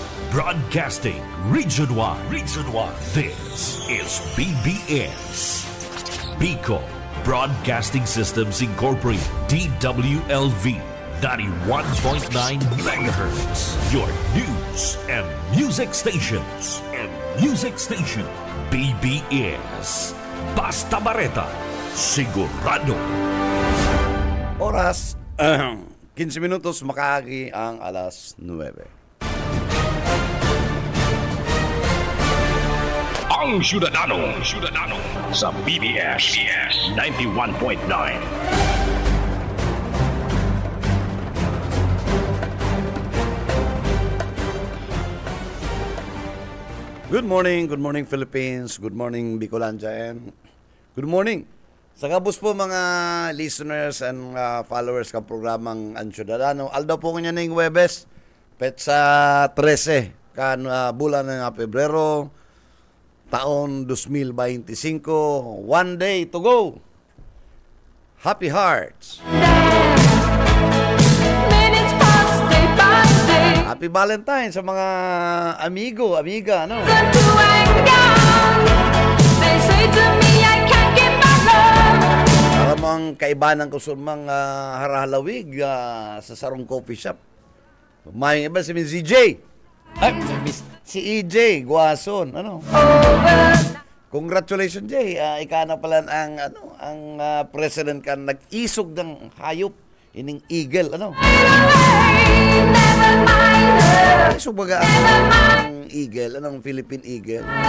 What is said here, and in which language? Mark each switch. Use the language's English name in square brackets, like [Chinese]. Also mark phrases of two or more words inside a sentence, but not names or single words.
[English] Broadcasting Region 1. Region 1. This is BBS. Bicol Broadcasting Systems Incorporated. DWLV. 91.9 megahertz. Your news and music stations. [Bikol] BBS. Basta Bareta. Sigurado. Oras, 15 minutos makahagi ang alas 9. Ang Ciudadano sa BBS 91.9. [English] Good morning Philippines. Good morning Bicolandia and good morning [Bikol] sa kabus po mga [English] listeners and followers [Bikol] ng programang [English] Ang Ciudadano. [Bikol] Aldaw po kanya na yung Webes, petsa 13, kan bulan ng Pebrero, taon 2025. [English] One day to go. Happy Hearts. Happy Valentine [Bikol] sa mga amigo, amiga, ano? Para mga kaibanan ko sa mga harahalawig sa Sarong Coffee Shop. Mayroong iba si CJ. Si EJ Guason, ano? [English] Congratulations, Jay. [Bikol] Ika na pala ang president ka nag-isog ng hayop ining eagle, ano? Isog baga ang eagle, anong [English] Philippine eagle?